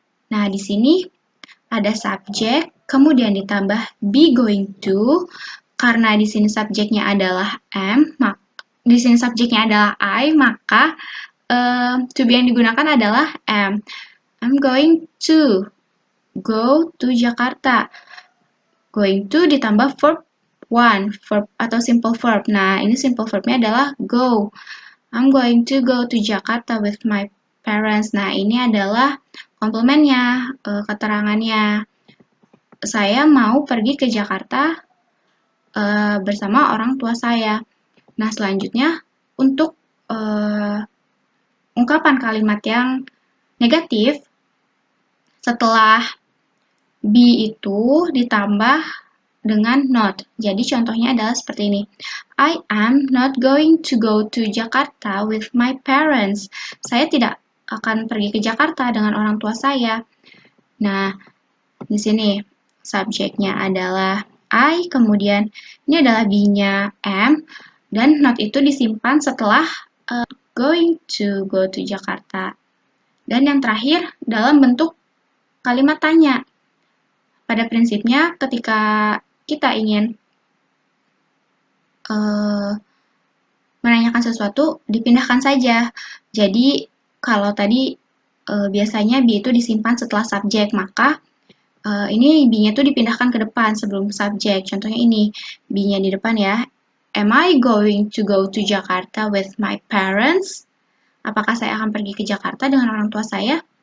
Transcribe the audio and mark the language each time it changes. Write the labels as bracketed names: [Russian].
[Indonesian] Nah, di sini ada subjek, kemudian ditambah be going to, karena di sini subjeknya adalah am, di sini subjeknya adalah I, maka to be yang digunakan adalah am. [English] I'm going to go to Jakarta. [Indonesian] Going to ditambah verb one, verb atau simple verb. Nah, ini simple verbnya adalah go. [English] I'm going to go to Jakarta with my parents. [Indonesian] Nah, ini adalah komplemennya, keterangannya. Saya mau pergi ke Jakarta bersama orang tua saya. Nah, selanjutnya untuk ungkapan kalimat yang negatif, setelah be itu ditambah dengan not. Jadi contohnya adalah seperti ini. [English] I am not going to go to Jakarta with my parents. [Indonesian] Saya tidak akan pergi ke Jakarta dengan orang tua saya. Nah, di sini subjeknya adalah I, kemudian ini adalah be-nya am, dan not itu disimpan setelah [English] going to go to Jakarta. [Indonesian] Dan yang terakhir dalam bentuk kalimat tanya. Pada prinsipnya ketika kita ingin menanyakan sesuatu, dipindahkan saja. Jadi, kalau tadi biasanya be itu disimpan setelah subjek, maka ini be-nya itu dipindahkan ke depan sebelum subjek. Contohnya ini, be-nya di depan ya. [English] Am I going to go to Jakarta with my parents? [Indonesian] Apakah saya akan pergi ke Jakarta dengan orang tua saya?